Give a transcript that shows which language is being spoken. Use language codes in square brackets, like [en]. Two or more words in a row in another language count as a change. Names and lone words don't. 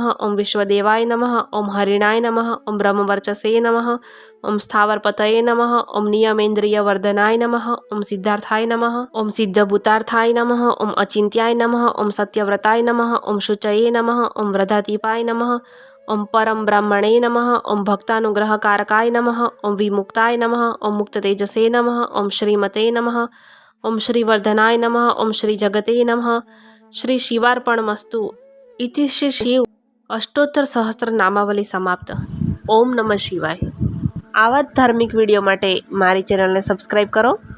[sa] ओम विश्वदेवाय नमः, ओम हरिणाय नमः, ओम ब्रह्मवर्चसे नमः, ओम स्थावरपतये नमः, ओम नियमेन्द्रियवर्धनाय नमः, ओम सिद्धार्थाय नमः, ओम सिद्धभूतार्थाय नमः, ओम अचिंत्याय नमः, ओम सत्यव्रताय नमः, ओम शुचये नमः, ओम वृद्धातीपाय नमः, ओम परम ब्राह्मणे नमः, ओम भक्तानुग्रहकारकाय नमः, ओम विमुक्ताय नमः, ओम मुक्ततेजसे नमः, ओम श्रीमते नमः, ओम श्रीवर्धनाय नमः, ओम श्री जगते नमः, श्री शिवार्पणमस्तु। इति श्री शिव अष्टोत्तर सहस्त्र नामावली समाप्त। ओम नमः शिवाय। [gu] આવા જ ધાર્મિક વિડીયો માટે મારી ચેનલને સબસ્ક્રાઈબ કરો